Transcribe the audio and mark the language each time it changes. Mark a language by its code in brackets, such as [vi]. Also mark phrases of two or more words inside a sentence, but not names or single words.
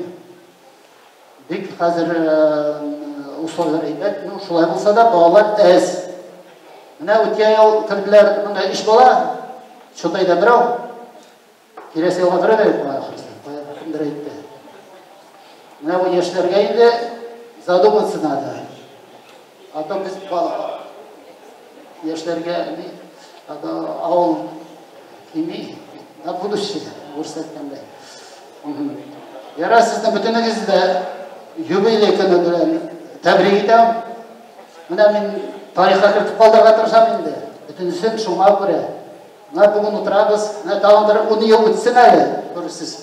[tt] Бик хәзер условиялар әйбәт, шулай булса да балалар әз. Менә үткән ел керделәр, монда иш бала, Шутайда берәү, киләсе елга берәү дә кая кемдер әйтте. Менә бу яшьләргә инде [ru] задуматься надо. А то [tt] без яшьләргә авыл кими, [ru] на будущее күрсәткәндә. [tt] Яра сезне бөтенегезне юбилей көне белән тәбрик итәм. Менә мин тарихка кертеп калдырга тырышам инде. Бөтенесен шуңа күрә. Менә бүген утырабыз, менә тагын 10 ел үтсен әле, күрсез.